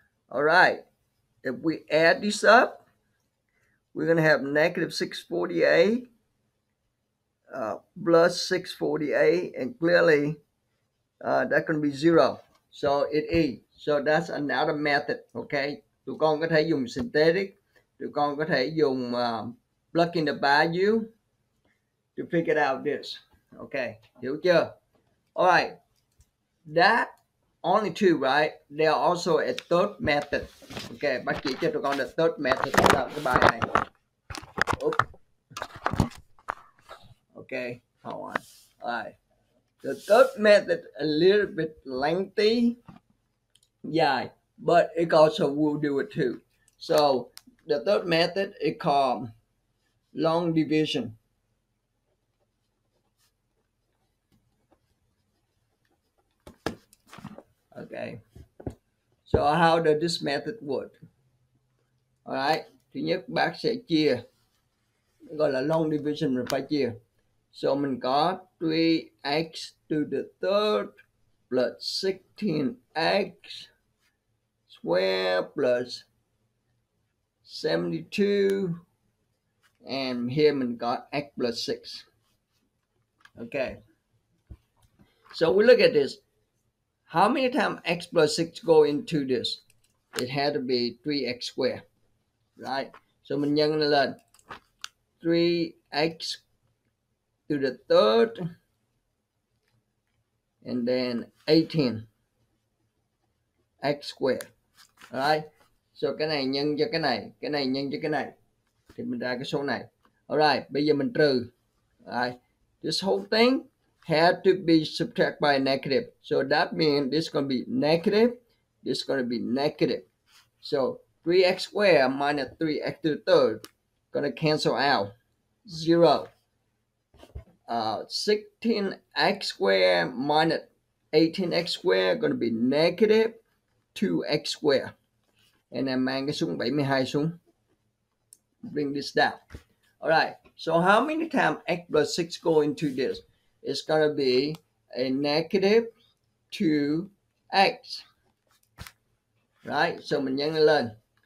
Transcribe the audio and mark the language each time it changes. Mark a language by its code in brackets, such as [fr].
[en] All right. If we add these up, we're going to have negative 648 plus 648, and clearly that's going to be 0. So it is. So that's another method. Okay. [vi] Tụi con có thể dùng synthetic. Tụi con có thể dùng [en] plug in the value to figure out this. Okay. [vi] Hiểu chưa? [en] All right. That only two, right? There are also a third method. Okay. [vi] Bác chỉ cho tụi con [en] the third method [vi] là cái bài này. [en] Oops. Okay. Hold on. All right. The third method a little bit lengthy, yeah, but it also will do it too. So the third method is called long division. Okay. So how does this method work? All right. [vi] Thứ nhất bác sẽ chia, gọi là long division rồi phải chia. [en] So [vi] mình có [en] 3x to the third plus 16x square plus 72, and here mình có x plus 6. Okay. So we look at this. How many times x plus 6 go into this? It had to be 3x squared, right? So [vi] mình nhân nó lên [en] 3x to the third, and then 18 x squared. Alright. [vi] So cái này nhân cho cái này nhân cho cái này, thì mình ra cái số này. Alright, bây giờ mình trừ. [en] Alright. This whole thing had to be subtracted by a negative. So that means this is going to be negative. This is going to be negative. So 3x squared minus 3x to the third going to cancel out. 0. 16x squared minus 18x squared going to be negative 2x squared. And then [vi] mang cái xuống 72 xuống. [en] Bring this down. Alright. So how many times x plus 6 go into this? It's going to be a negative 2x. Right? So [vi] mình nhân lên.